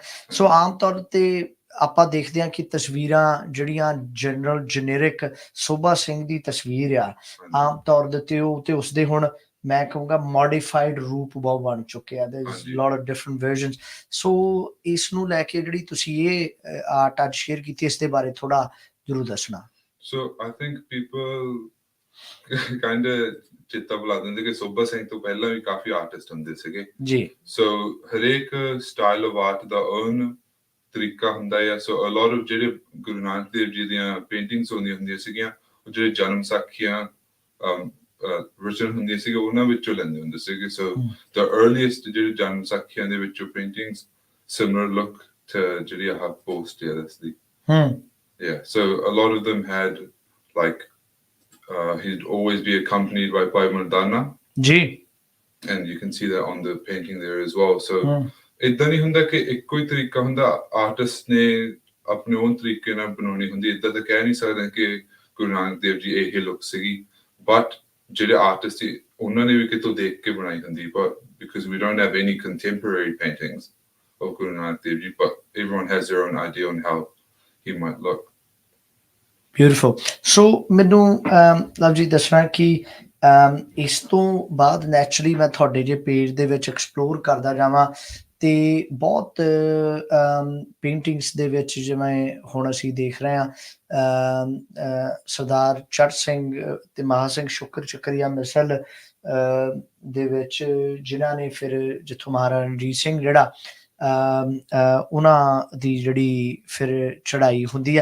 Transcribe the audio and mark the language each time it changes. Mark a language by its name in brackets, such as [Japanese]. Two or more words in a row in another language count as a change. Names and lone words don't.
[Punjabi] ਸੋ ਆਮ ਤੌਰ 'ਤੇ ਆਪਾਂ ਦੇਖਦੇ ਹਾਂ ਕਿ ਤਸਵੀਰਾਂ ਜਿਹੜੀਆਂ ਜਨਰਲ ਜਨੇਰਿਕ ਸੋਭਾ ਸਿੰਘ ਦੀ ਤਸਵੀਰ ਆ, ਆਮ ਤੌਰ ਦੇ ਉੱਤੇ ਉਹ ਤੇ ਉਸਦੇ ਹੁਣ ਮੈਂ ਕਹੂੰਗਾ ਮੋਡੀਫਾਈਡ ਰੂਪ ਬਹੁਤ ਬਣ ਚੁੱਕੇ ਆ। [English] there is lot of different versions. [Punjabi] ਸੋ ਇਸ ਨੂੰ ਲੈ ਕੇ ਜਿਹੜੀ ਤੁਸੀਂ ਇਹ ਆਰਟ ਅੱਜ ਸ਼ੇਅਰ ਕੀਤੀ, ਇਸ ਦੇ ਬਾਰੇ ਥੋੜਾ ਜ਼ਰੂਰ ਦੱਸਣਾ। [English] So I think people kind of [Punjabi] ਚਿੱਤਾ ਬੁਲਾ ਦਿੰਦੇ ਕਿ ਸੋਭਾ ਸਿੰਘ ਤੋਂ ਪਹਿਲਾਂ ਵੀ ਕਾਫੀ ਆਰਟਿਸਟ ਹੁੰਦੇ ਸੀਗੇ ਜੀ। ਸੋ ਹਰੇਕ [English] style of art [Punjabi] ਦਾ ਓਨ ਤਰੀਕਾ ਹੁੰਦਾ ਹੈ। [English] so a lot of [Punjabi] ਜਿਹੜੇ ਗੁਰੂ ਨਾਨਕ ਦੇਵ ਜੀ ਦੀਆਂ ਪੇਂਟਿੰਗਸ ਹੁੰਦੀਆਂ ਸੀਗੀਆਂ, ਉਹ ਜਿਹੜੇ ਜਨਮ ਸਾਖੀਆਂ ਰਿਚਨ ਹੁੰਦੀਆਂ ਸੀਗੀਆਂ, ਉਹਨਾਂ ਵਿੱਚੋਂ ਲੈਂਦੇ ਹੁੰਦੇ ਸੀਗੇ। [English] so the earliest [Punjabi] ਜਿਹੜੇ ਜਨਮ ਸਾਖੀਆਂ ਦੇ ਵਿੱਚੋਂ ਪੇਂਟਿੰਗਸ [English] similar look to [Punjabi] ਜਿਹੜੀ ਆਹ ਪੋਸਟ ਹੈ ਦੱਸਦੀ। [English] Yeah, so a lot of them had like he'd always be accompanied by Mardana. Ji. And you can see that on the painting there as well. [Punjabi] So ਇਦਾਂ ਨਹੀਂ ਹੁੰਦਾ ਕਿ ਇੱਕੋ ਹੀ ਤਰੀਕਾ ਹੁੰਦਾ, ਆਰਟਿਸਟ ਨੇ ਆਪਣੇ own ਤਰੀਕੇ ਨਾਲ ਬਣਾਉਣੀ ਹੁੰਦੀ। ਇਦਾਂ ਤਾਂ ਕਹਿ ਨਹੀਂ ਸਕਦੇ ਕਿ ਗੁਰੂ ਨਾਨਕ ਦੇਵ ਜੀ ਇਹ ਲੁੱਕ ਸੀਗੀ, ਬਟ ਜਿਹੜੇ ਆਰਟਿਸਟ ਸੀ ਉਹਨਾਂ ਨੇ ਵੀ ਕਿਤੋਂ ਦੇਖ ਕੇ ਬਣਾਈ ਹੁੰਦੀ। [English] but because we don't have any contemporary paintings of Guru Nanak Dev Ji, but everyone has their own idea on how he might look. [Punjabi] ਬਿਊਟੀਫੁਲ। ਸੋ ਮੈਨੂੰ ਲਵਜੀਤ ਦੱਸਣਾ ਕਿ ਇਸ ਤੋਂ ਬਾਅਦ ਨੈਚੁਰਲੀ ਮੈਂ ਤੁਹਾਡੇ ਜੇ ਪੇਜ ਦੇ ਵਿੱਚ ਐਕਸਪਲੋਰ ਕਰਦਾ ਜਾਵਾਂ ਤੇ ਬਹੁਤ ਪੇਂਟਿੰਗਸ ਦੇ ਵਿੱਚ ਜਿਵੇਂ ਹੁਣ ਅਸੀਂ ਦੇਖ ਰਹੇ ਹਾਂ ਸਰਦਾਰ ਚੜ੍ਹ ਸਿੰਘ ਤੇ ਮਹਾ ਸਿੰਘ ਸ਼ੁਕਰ ਚੱਕਰੀਆ ਮਿਸਲ ਦੇ ਵਿੱਚ, ਜਿਨ੍ਹਾਂ ਨੇ ਫਿਰ ਜਿੱਥੋਂ ਮਹਾਰਾਜਾ ਰਣਜੀਤ ਸਿੰਘ ਜਿਹੜਾ ਉਹਨਾਂ ਦੀ ਜਿਹੜੀ ਫਿਰ ਚੜ੍ਹਾਈ ਹੁੰਦੀ ਹੈ।